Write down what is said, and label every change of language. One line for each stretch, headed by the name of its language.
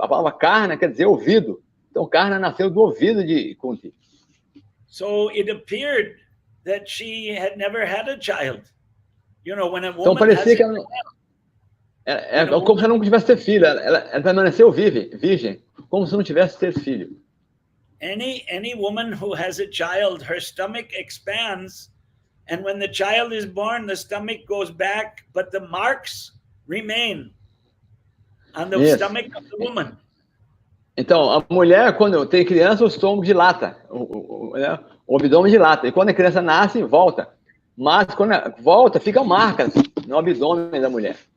Portuguese: A palavra Karna quer dizer ouvido. Então, Karna nasceu do ouvido de Kunti.
English: So it appeared that she had never had a child. You know, when a woman
Portuguese: então parecia que ela como se ela não tivesse ter filho. Ela permaneceu virgem, como se não tivesse ter filho.
English: Any woman who has a child, her stomach expands, and when the child is born, the stomach goes back, but the marks remain on the stomach of the woman.
Portuguese: Então, a mulher, quando tem criança, o estômago dilata, o abdômen dilata. E quando a criança nasce, volta. Mas quando volta, ficam marcas no abdômen da mulher.